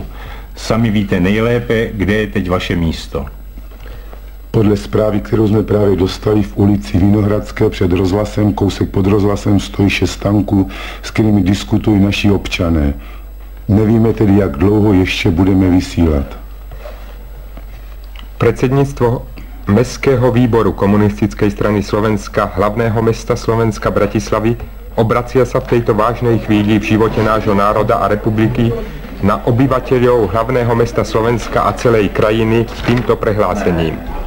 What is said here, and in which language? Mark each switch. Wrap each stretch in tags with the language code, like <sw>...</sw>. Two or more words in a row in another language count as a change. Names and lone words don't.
<cs>Sami víte nejlépe, kde je teď vaše místo. Podle zprávy, kterou jsme právě dostali, v ulici Vinohradské před rozhlasem, kousek pod rozhlasem, stojí 6 tanků, s kterými diskutují naši občané. Nevíme tedy, jak dlouho ještě budeme vysílat.</cs> <sk>Predsedníctvo Mestského výboru Komunistickej strany Slovenska hlavného mesta Slovenska Bratislavy obracia sa v tejto vážnej chvíli v živote nášho národa a republiky na obyvateľov hlavného mesta Slovenska a celej krajiny s týmto prehlásením.</sk>